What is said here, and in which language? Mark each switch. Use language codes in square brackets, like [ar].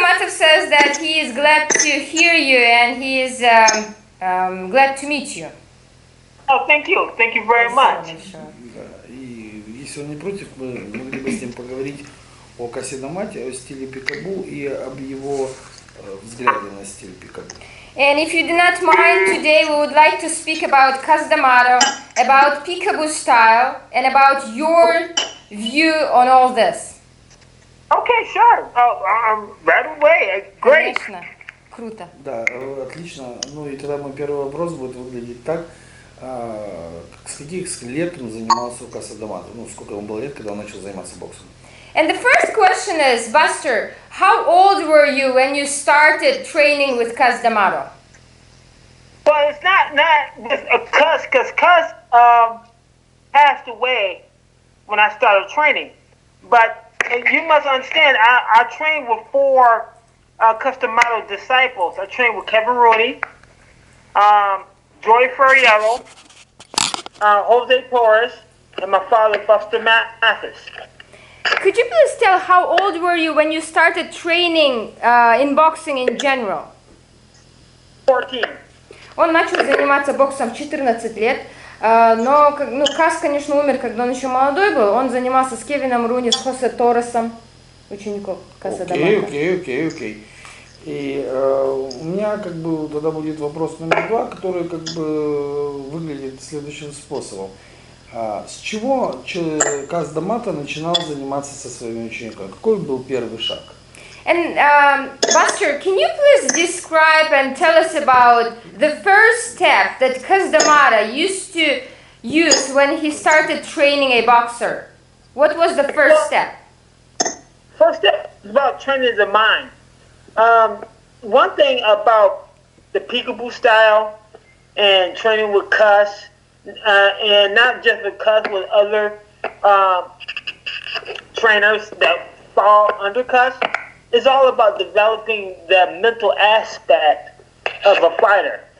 [en] Matov says that he is glad to hear you and he is glad to meet you. Oh, thank you. Thank you very much. [ru] Да, и если он не против, мы могли бы с ним поговорить о Касе Д Амато, о стиле пикабу и об его взгляде на стиль пикабу. [en] And if you do not mind, today we would like to speak about Kasa Д Амато, about peekaboo style, and about your view on all this. Okay, sure. Right away. Great. [ru] Конечно. Круто. Да, отлично. Ну и тогда мой первый вопрос будет выглядеть так. С каких лет он занимался у Каса Д Амато? Ну, сколько ему было лет, когда он начал заниматься боксом? [en] And the first question is, Buster, how old were you when you started training with Kasa Д Амато? Well, it's not just a Cus, because Cus passed away when I started training. But you must understand, I trained with four Kasa Д Amато disciples. I trained with Kevin Rooney, Joy Ferriero, Jose Torres, and my father, Buster Mathis. Could you please tell how old were you when you started training in boxing in general? 14. [ru] Он начал заниматься боксом в 14 лет, но Кас, конечно, умер, когда он еще молодой был. Он занимался с Кевином Руни, с Хосе Торресом, учеником Каса Д Амато. Окей. И у меня как бы тогда будет вопрос номер 2, который как бы выглядит следующим способом. С чего Каса Д Амато начинал заниматься со своими учениками? Какой был первый шаг? [en] And Buster, can you please describe and tell us about the first step that Kasa Д Амато used to use when he started training a boxer? What was the first step? First step is about training the mind. One thing about the peekaboo style and training with Cus, and not just with Cus, with other trainers that fall under Cus, is all about developing the mental aspect of a fighter.